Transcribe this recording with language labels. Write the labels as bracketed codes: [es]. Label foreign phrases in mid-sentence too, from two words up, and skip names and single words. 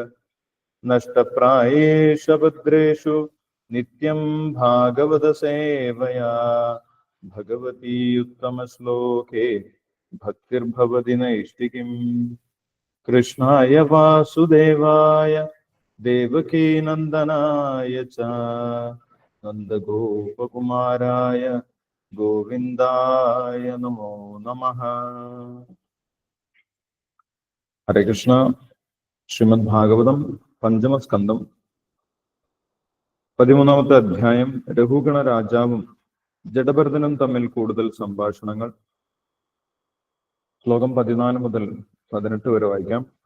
[sa] नष्टप्रायेषु भद्रेषु नित्यं भागवत सेवया भगवती उत्तमश्लोके भक्तिर्भवति नैष्टिकीम्। कृष्णाय वासुदेवाय देवकी नंदनाय च नंदगोपकुमाराय गोविंदाय नमो नमः। हरे कृष्ण। [ml] ശ്രീമദ് ഭാഗവതം പഞ്ചമസ്കന്ധം 13-ാമത്തെ അധ്യായം. രഘുഗണ രാജാവും ജഡഭരതനും തമ്മിൽ കൂടുതൽ സംഭാഷണങ്ങൾ. ശ്ലോകം 14 മുതൽ 18 വരെ വായിക്കാം.